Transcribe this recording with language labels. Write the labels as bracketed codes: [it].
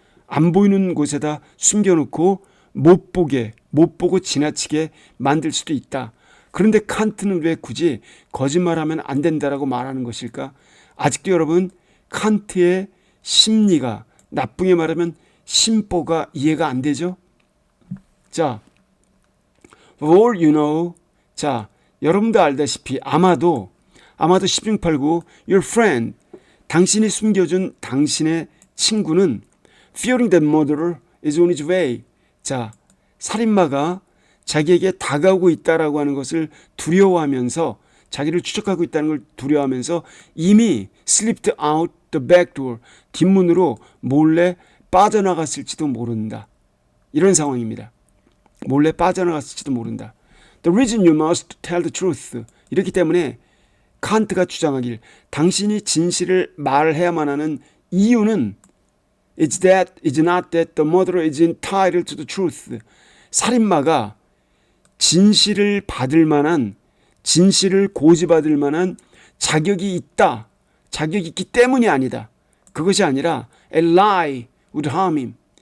[ko] 안 보이는 곳에다 숨겨놓고 못 보고 지나치게 만들 수도 있다. 그런데 칸트는 왜 굳이 거짓말하면 안 된다라고 말하는 것일까? 아직도 여러분 칸트의 심리가, 나쁘게 말하면 심보가 이해가 안 되죠? [en] 자, all you know. [ko] 자, 여러분도 알다시피 아마도 [en] 10.89 your friend, [ko] 당신이 숨겨준 당신의 친구는 [en] fearing that murderer is on his way. [ko] 자, 살인마가 자기에게 다가오고 있다라고 하는 것을 두려워하면서, 자기를 추적하고 있다는 걸 두려워하면서 이미 [en] slipped out the back door, [ko] 뒷문으로 몰래 빠져나갔을지도 모른다. 이런 상황입니다. 몰래 빠져나갔을지도 모른다. [en] The reason you must tell the truth. [ko] 이렇기 때문에 칸트가 주장하길 당신이 진실을 말해야만 하는 이유는 [en] is not that the murderer is entitled to the truth. [ko] 살인마가 진실을 받을 만한, 진실을 고지받을 만한 자격이 있다. 자격이 있기 때문이 아니다. 그것이 아니라 [en] a lie would harm him.